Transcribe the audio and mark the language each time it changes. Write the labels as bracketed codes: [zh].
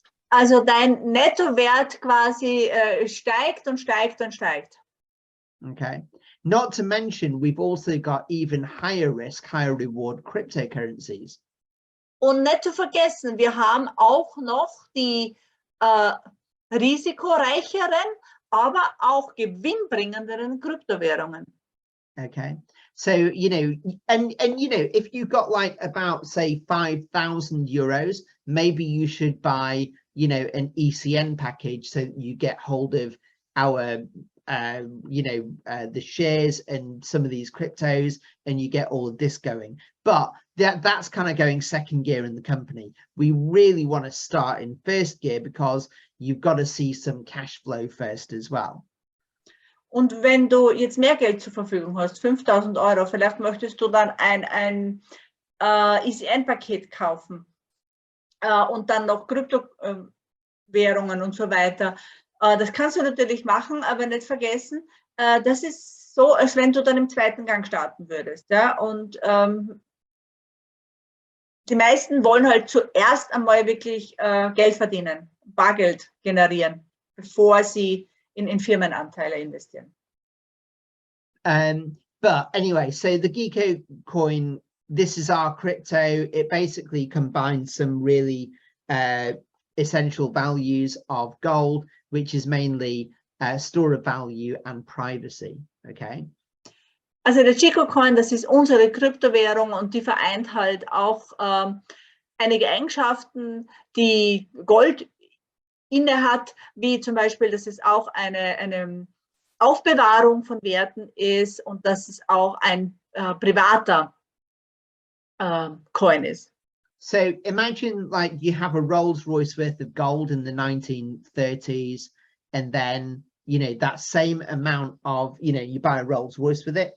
[de] Also dein Nettowert quasi steigt und steigt und steigt. [en] Okay, not to mention we've also got even higher risk, higher reward cryptocurrencies. [de] Und nicht zu vergessen, wir haben auch noch die risikoreicheren, aber auch gewinnbringenderen Kryptowährungen. [en] Okay, so you know, and you know, if you got like about say 5,000 euros, maybe you should buy, you know, an ECN package so that you get hold of our you know, the shares and some of these cryptos, and you get all of this going. But that's kind of going second gear in the company. We really want to start in first gear because you've got to see some cash flow first as well. [de] Und wenn du jetzt mehr Geld zur Verfügung hast, 5.000 Euro, vielleicht möchtest du dann ein ECN-Paket kaufen und dann noch Kryptowährungen und so weiter. Das kannst du natürlich machen, aber nicht vergessen, das ist so, als wenn du dann im zweiten Gang starten würdest. Ja? Und die meisten wollen halt zuerst einmal wirklich Geld verdienen, Bargeld generieren, bevor sie in Firmenanteile investieren. [en] But anyway, so the Geeko coin, this is our crypto. It basically combines some really essential values of gold, which is mainly store of value and privacy. Okay. [de] Also der Geeko Coin, das ist unsere Kryptowährung und die vereint halt auch einige Eigenschaften, die Gold inne hat, wie zum Beispiel, dass es auch eine Aufbewahrung von Werten ist und dass es auch ein privater Coin ist. [en] So imagine like you have a Rolls Royce worth of gold in the 1930s, and then, you know, that same amount of, you know, you buy a Rolls Royce with it.